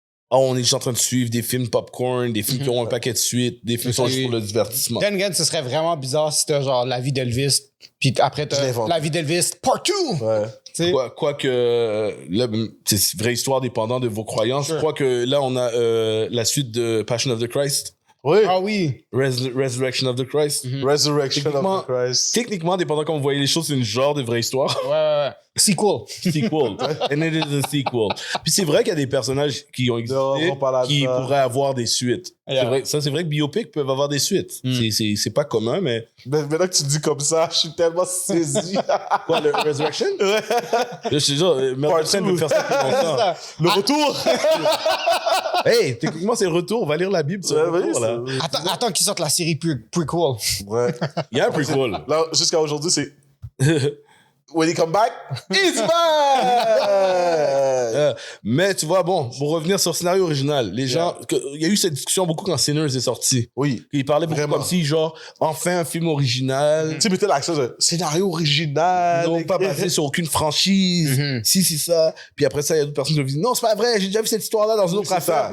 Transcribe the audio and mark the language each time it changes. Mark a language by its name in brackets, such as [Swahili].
[French] on est juste en train de suivre des films popcorn, des films qui ont un paquet de suites, des films qui sont juste pour le divertissement. Then again, ce serait vraiment bizarre si t'as genre La vie d'Elvis, puis après t'as La vie d'Elvis Part 2. Ouais. Quoique, là, c'est une vraie histoire dépendant de vos croyances. Sure. Je crois que là, on a la suite de Passion of the Christ. Oui. Ah oui. [English] Resurrection of the Christ. Resurrection of the Christ. [French] Techniquement, dépendant comment vous voyez les choses, c'est une genre de vraie histoire. Ouais. Sequel. [English] And it is a sequel. [French] Puis c'est vrai qu'il y a des personnages qui ont existé qui pourraient avoir des suites. Yeah. C'est vrai que biopics peuvent avoir des suites. C'est pas commun, mais... Maintenant que tu dis comme ça, je suis tellement saisi. Quoi, le Resurrection? Ouais. Je suis genre, mais en train de faire ça plus longtemps. Le retour! Hey, techniquement, c'est le retour. On va lire la Bible sur le retour, là. Attends qu'ils sortent la série prequel. Ouais. Il y a un prequel. Là, jusqu'à aujourd'hui, c'est... [English] When he come back, he's back! [French] Mais tu vois, bon, pour revenir sur le scénario original, les gens... Il y a eu cette discussion beaucoup quand Sinners est sorti. Oui. Ils parlaient beaucoup comme si, genre, enfin un film original. Tu sais, mettez l'accent de scénario original. Non, pas basé sur aucune franchise. Si, c'est ça. Puis après ça, il y a d'autres personnes qui me disent non, c'est pas vrai, j'ai déjà vu cette histoire-là dans une autre affaire.